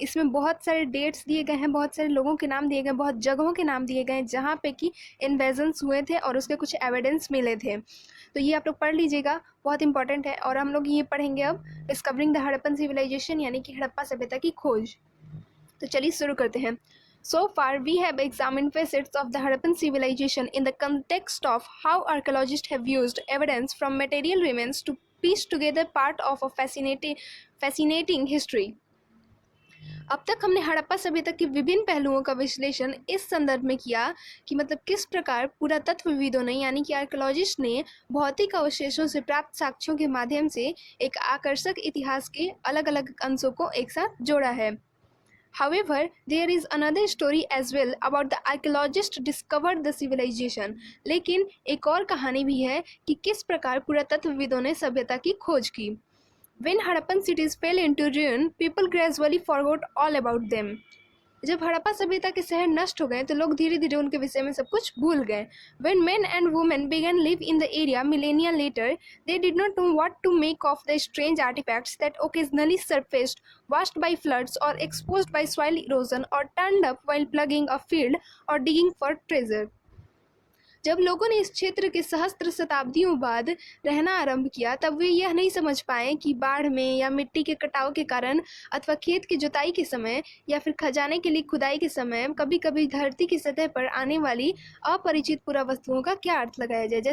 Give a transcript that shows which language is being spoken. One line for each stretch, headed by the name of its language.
Hindi: इसमें बहुत सारे डेट्स दिए गए हैं, बहुत सारे लोगों के नाम दिए गए हैं, बहुत जगहों के नाम दिए गए हैं जहाँ पे कि इन्वेजन्स हुए थे और उसके कुछ एविडेंस मिले थे। तो ये आप लोग पढ़ लीजिएगा, बहुत इंपॉर्टेंट है। और हम लोग ये पढ़ेंगे अब
English: discovering the Harappan civilisation,
Hindi: यानी कि हड़प्पा सभ्यता की खोज। तो चलिए शुरू करते हैं।
English: So far, we have examined facets of the Harappan civilization in the context of how archaeologists have used evidence from material remains to piece together part of a fascinating history.
Hindi: अब तक हमने हड़प्पा सभ्यता के विभिन्न पहलुओं का विश्लेषण इस संदर्भ में किया कि मतलब किस प्रकार पुरातत्वविदों ने, यानी कि आर्कियोलॉजिस्ट ने, भौतिक अवशेषों से प्राप्त साक्ष्यों के माध्यम से एक आकर्षक इतिहास के अलग अलग अंशों को एक साथ जोड़ा है।
English: However, there is another story as well about the archaeologists discovered the civilization.
Hindi: लेकिन एक और कहानी भी है कि किस प्रकार पुरातत्वविदों ने सभ्यता की खोज की।
English: When Harappan cities fell into ruin, people gradually forgot all about them.
Hindi: जब हड़प्पा सभ्यता के शहर नष्ट हो गए तो लोग धीरे धीरे उनके विषय में सब कुछ भूल गए।
English: When men and women began live in the area millennia later, they did not know what to make of the strange artifacts that occasionally surfaced, washed by floods or exposed by soil erosion or turned up while plugging a field or digging for treasure.
Hindi: जब लोगों ने इस क्षेत्र के सहस्त्र शताब्दियों बाद रहना आरंभ किया, तब वे यह नहीं समझ पाए कि बाढ़ में या मिट्टी के कटाव के कारण अथवा खेत की जुताई के समय या फिर खजाने के लिए खुदाई के समय कभी कभी धरती की सतह पर आने वाली अपरिचित पुरावस्तुओं का क्या अर्थ लगाया जाए।